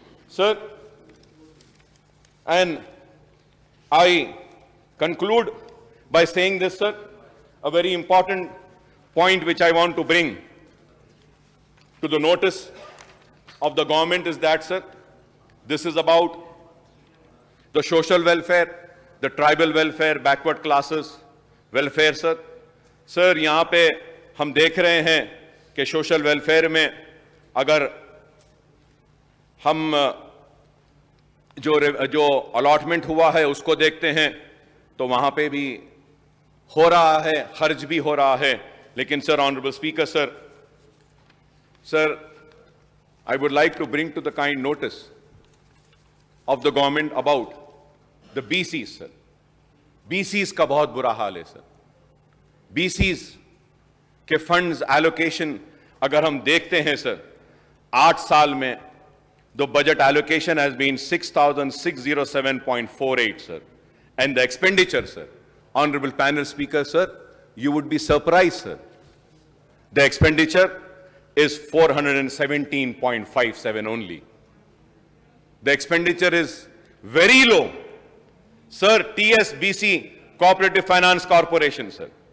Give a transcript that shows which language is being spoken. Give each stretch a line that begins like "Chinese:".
English: Sir, and I conclude by saying this, sir, a very important point which I want to bring to the notice of the government is that, sir, this is about the social welfare, the tribal welfare, backward classes welfare, sir.
Hindi: Sir, यहाँ पे हम देख रहे हैं कि social welfare में अगर हम जो अलॉटमेंट हुआ है उसको देखते हैं तो वहाँ पे भी हो रहा है, खर्च भी हो रहा है.
English: लेकिन sir, honourable speaker, sir, I would like to bring to the kind notice of the government about the BCs, sir.
Hindi: BCs का बहुत बुरा हाल है, सर. BCs के फंड्स एलोकेशन अगर हम देखते हैं, सर, 8 साल में
English: the budget allocation has been 6,607.48, sir. And the expenditure, sir, Honorable Panel Speaker, sir, you would be surprised, sir. The expenditure is 417.57 only. The expenditure is very low. Sir, TSBC, Cooperative Finance Corporation, sir.